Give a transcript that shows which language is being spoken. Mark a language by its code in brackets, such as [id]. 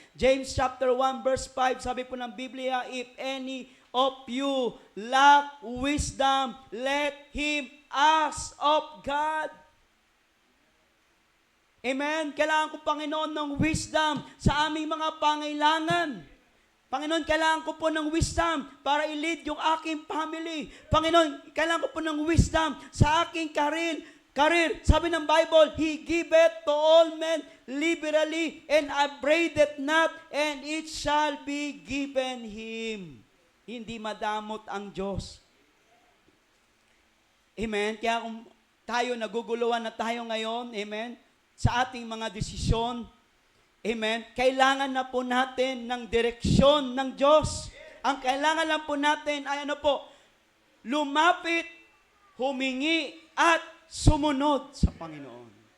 [en] James chapter 1 verse 5, [tl] sabi po ng Biblia, [en] if any of you lack wisdom, let him ask of God. Amen. [tl] Kailangan ko, Panginoon, ng wisdom sa aming mga pangailangan. Panginoon, kailangan ko po ng wisdom para i-lead yung aking family. Panginoon, kailangan ko po ng wisdom sa aking career. Sabi ng Bible, [en] He giveth to all men liberally and upbraideth not, and it shall be given Him. [tl] Hindi madamot ang Diyos. Amen. Kaya kung tayo naguguluhan na tayo ngayon, amen, sa ating mga desisyon, amen, kailangan na po natin ng direksyon ng Diyos. Ang kailangan lang po natin ay lumapit, humingi, at sumunod sa Panginoon.